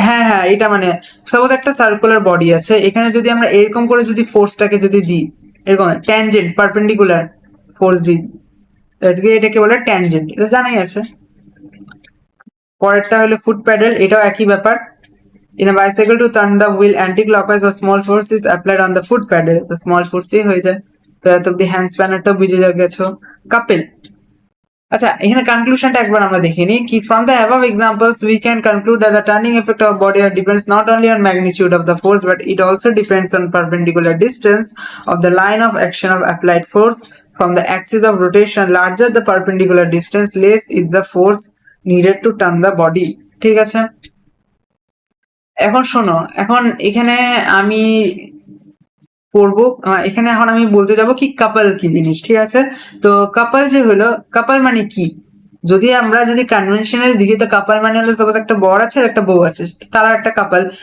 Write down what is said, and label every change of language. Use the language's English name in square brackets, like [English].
[Bangla] হ্যাঁ হ্যাঁ, এটা মানে সাপোজ একটা সার্কুলার বডি আছে, এখানে যদি আমরা এরকম করে যদি ফোর্সটাকে যদি দিই, এরকম ট্যানজেন্ট পারপেন্ডিকুলার ফোর্স দিই, আজকে এটাকে বলে ট্যানজেন্ট, এটা জানাই আছে। পরেরটা হলো ফুট প্যাডেল, এটাও একই ব্যাপার। [English] In a bicycle to turn the wheel anti-clockwise, a small force is applied on the foot pedal. The small force [Bangla] হয়ে যায়। তো এত অব্দি হ্যান্ড স্প্যানারটাও বুঝে গেছো। কাপেল। আচ্ছা, এখানে কনক্লুশনটা একবার আমরা দেখে নিই কি [English] from the above examples we can conclude that the turning effect of body depends not only on magnitude of the force but it also depends on perpendicular distance of the line of action of applied force from the axis of rotation. Larger the perpendicular distance, less is the force needed to turn the body. [Bangla] ঠিক আছে, এখন শোনো, এখন এখানে আমি পড়বো, এখানে এখন আমি বলতে যাব কি কাপল কি জিনিস। ঠিক আছে, তো কাপল যে হলো, কাপল মানে কি, যদি কনভেনশনাল দেখি তো কাপল মানে হলো সাপোজ একটা বর আছে আর একটা বউ আছে, তারা একটা কাপল।